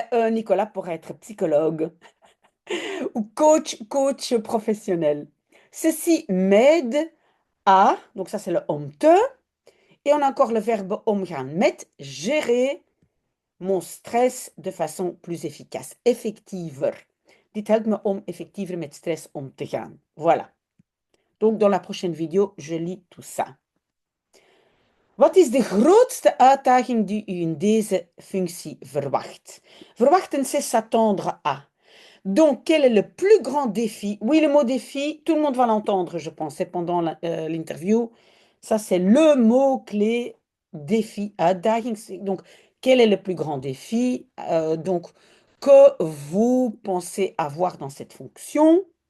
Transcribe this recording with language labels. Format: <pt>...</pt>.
<fr>Nicolas pourrait être psychologue ou coach professionnel. Ceci m'aide à, donc ça c'est le om te, et on a encore le verbe omgaan met, gérer mon stress de façon plus efficace, effectiever.</fr> <nl>Dit helpt me om effectiever met stress om te gaan.</nl> <fr>Voilà. Donc dans la prochaine vidéo, je lis tout ça.</fr> <nl>Wat is de grootste uitdaging die u in deze functie verwacht?</nl> <fr>Verwachten, c'est s'attendre à. Donc, quel est le plus grand défi? Oui, le mot défi, tout le monde va l'entendre, je pensais, pendant l'interview. Ça, c'est le mot-clé défi, uitdaging. Donc, quel est le plus grand défi? Donc, que vous pensez avoir dans cette fonction?</fr>